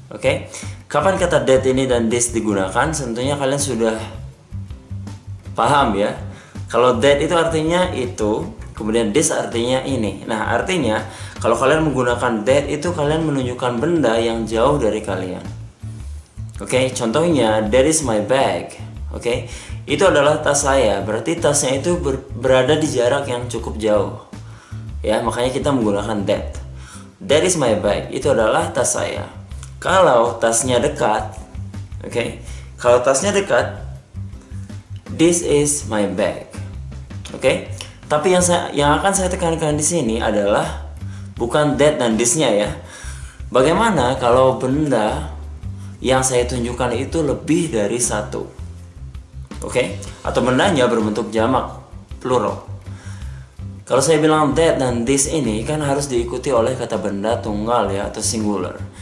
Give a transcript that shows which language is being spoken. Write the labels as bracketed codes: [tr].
[id] Oke, kapan kata that ini dan this digunakan? Tentunya kalian sudah paham ya. Kalau that itu artinya itu, kemudian this artinya ini. Nah, artinya kalau kalian menggunakan that itu kalian menunjukkan benda yang jauh dari kalian. Oke, contohnya [en] that is my bag. [id] Oke, itu adalah tas saya. Berarti tasnya itu berada di jarak yang cukup jauh. Ya, makanya kita menggunakan that. [en] That is my bag. [id] Itu adalah tas saya. Kalau tasnya dekat, oke. Kalau tasnya dekat, [en] this is my bag. Oke. [id] Tapi yang akan saya tekankan di sini adalah bukan that dan this-nya ya. Bagaimana kalau benda yang saya tunjukkan itu lebih dari satu? Oke, atau bendanya berbentuk jamak, plural. Kalau saya bilang that dan this ini kan harus diikuti oleh kata benda tunggal ya, atau singular.